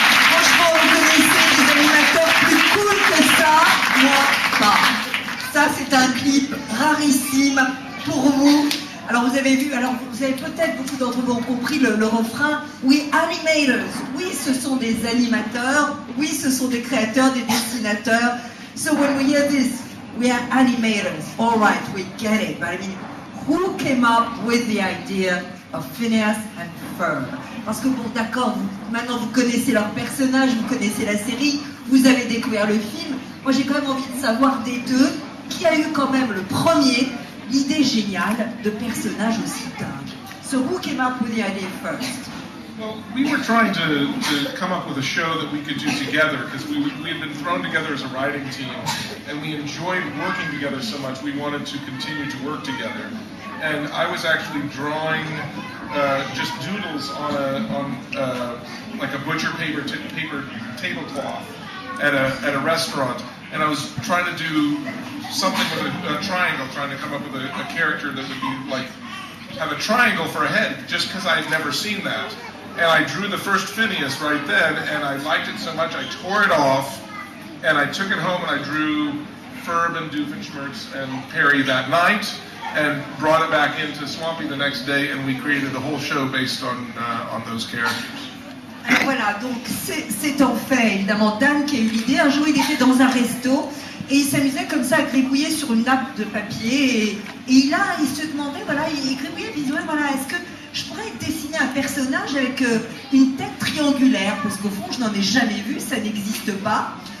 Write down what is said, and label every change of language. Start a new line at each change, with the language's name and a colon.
French: Franchement, vous connaissez des animateurs plus cool que ça? Moi, pas. Ça, c'est un clip rarissime pour vous. Alors, vous avez vu, alors vous avez peut-être, beaucoup d'entre vous ont compris le refrain.
English: We animators.
French: Oui, ce sont des animateurs. Oui, ce sont des créateurs, des dessinateurs.
English: So when we hear this, we are animators. All right, we get it. But I mean, who came up with the idea of Phineas and Ferb?
French: Parce que bon, d'accord, maintenant vous connaissez leurs personnages, vous connaissez la série, vous avez découvert le film. Moi, j'ai quand même envie de savoir des deux, qui a eu quand même le premier, l'idée géniale de personnages aussi dingues.
English: So who came up with the idea first? Well, we were trying to come up with a show that we could do together because we had been thrown together as a writing team and we enjoyed working together so much we wanted to continue to work together. And I was actually drawing just doodles on like a butcher paper tablecloth at a restaurant, and I was trying to do something with a triangle, trying to come up with a character that would be like have a triangle for a head, just because I had never seen that. And I drew the first Phineas right then, and I liked it so much I tore it off, and I took it home and I drew Ferb and Doofenshmirtz and Perry that night, and brought it back into Swampy the next day, and we created a whole show based on those characters.
French: Alors voilà, donc c'est en fait évidemment Dan qui a eu l'idée. Un jour il était dans un resto et il s'amusait comme ça à gribouiller sur une nappe de papier et il se demandait, voilà, il gribouillait, il disait, voilà, est-ce que je pourrais dessiner un personnage avec une tête triangulaire, parce qu'au fond je n'en ai jamais vu, ça n'existe pas.